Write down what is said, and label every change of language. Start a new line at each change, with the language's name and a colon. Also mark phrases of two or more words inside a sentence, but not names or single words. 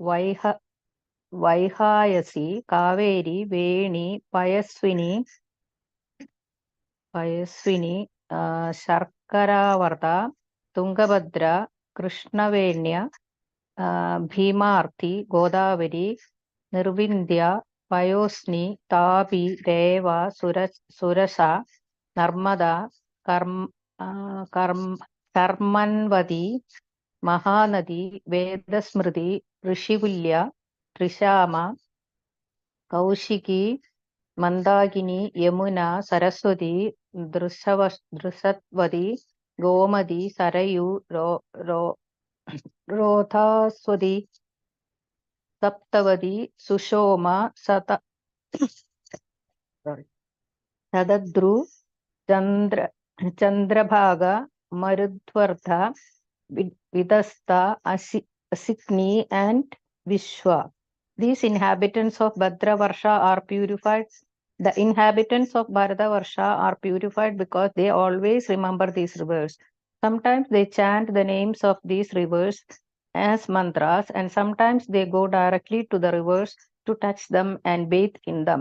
English: Vaihayasi, Kaveri, Veni, Payaswini, Sharkaravarta, Tungabhadra, Krishnavenya, Bhimarthi, Godavari, Nirvindhya, Payosni, Tabi, Deva, Surasa, Narmada, Karmanvadi, Mahanadi, Vedasmriti, Rishikulya, Trishama, Kaushiki, Mandagini, Yamuna, Saraswati, Drushatvadi, Gomadi, Sarayu, Rothaswadi, Saptavadi, Sushoma, Sadadru, Chandrabhaga, Marudvartha, Vidasta, Asikni, and Vishwa. These inhabitants of Bhadravarsha are purified. The inhabitants of Bharatavarsha are purified because they always remember these rivers. Sometimes they chant the names of these rivers as mantras, and sometimes they go directly to the rivers to touch them and bathe in them.